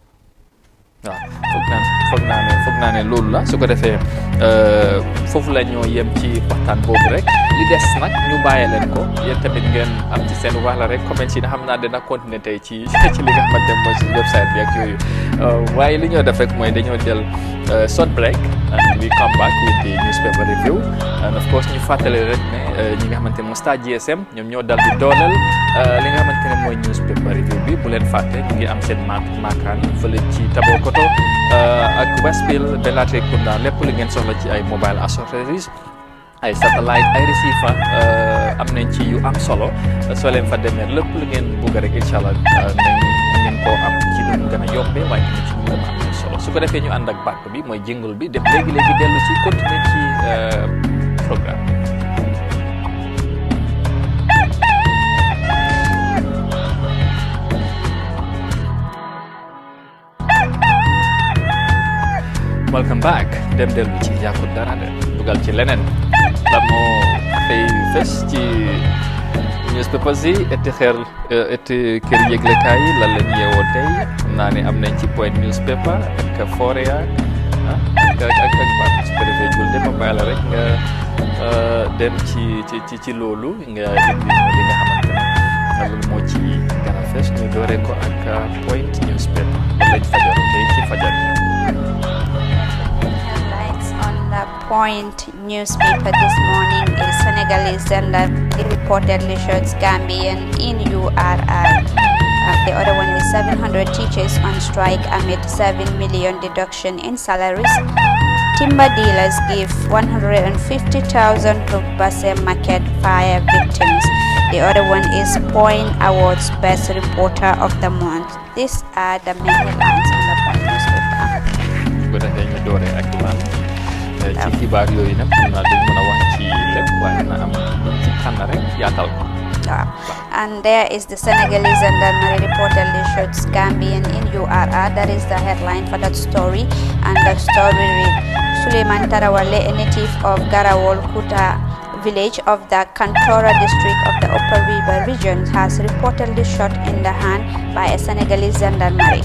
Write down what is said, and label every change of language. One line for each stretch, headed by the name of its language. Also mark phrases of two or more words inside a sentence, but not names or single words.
Wolof: foog naa ne loolu la su ko defee foofu la ñoo yem ci waxtaan boobu rek li des nag ñu bàyyi leen ko yéen tamit ngeen am ci seen wax la rek comment yi nga xam naa dina continuer tey ci li nga xamante mooy ci website bi ak yooyu waaye li ñoo def rek mooy dañoo jël
English: short break and we come back with the newspaper review
Wolof: and of course ñu fàttali rek ne ñi nga xamante ne Star GSM ñoom ñoo dal di dooleel li nga xamante ne mooy
English: newspaper review
Wolof: bi bu leen fàtte ñu ngi am seen maakaan fële ci Tabokoto ak Westfield Bellatrikunda lépp li ngeen soxla ci ay
English: mobile accessories
Wolof: ay satellite ay receiver am nañ ci yu am solo soo leen fa demee lépp lu ngeen bugg rek incha allah ngeen koo am ci lu mu gën a yombee waaye tamit ci lu mu am solo su ko defee ñu ànd ak bàkk bi mooy jingle bi dem léegi dellu ci continuer ci programme bi.
English: Welcome back
Wolof: dem dellu ci yàqut dara de dugal ci leneen la moo xëy fes ci newspapers yi eti kër yëglekaay yi lan lañ yeewoo tey xam naa ne am nañ ci Point newspaper ak Foroyaa ak ban su ko defee jul dem bàyyi la rek nga dem ci loolu nga indi li nga xamante ne loolu moo ci gën a fes ñu dooree ko ak Point newspaper lañ fajar tey ci fajar
English: The Point newspaper this morning is Senegalese gender reportedly shoots Gambian in URR. The other one is 700 teachers on strike amid 7 million deduction in salaries. Timber dealers give 150,000 to Basse Market fire victims. The other one is Point Awards Best Reporter of the Month. These are the main headlines on the Point newspaper.
Wolof: ci xibaar yooyu nag xam naa duñ mën a wax ci lépp waaye na am ci tànn rek yaatal ko.
English: And there is the Senegalese gendarmerie reportedly shoots Gambian in URR. That is the headline for that story. And the story reads, Suleiman Tarawale, a native of Garawol Kuta village of the Kantora district of the Upper River region, has reportedly shot in the hand by a Senegalese gendarmerie.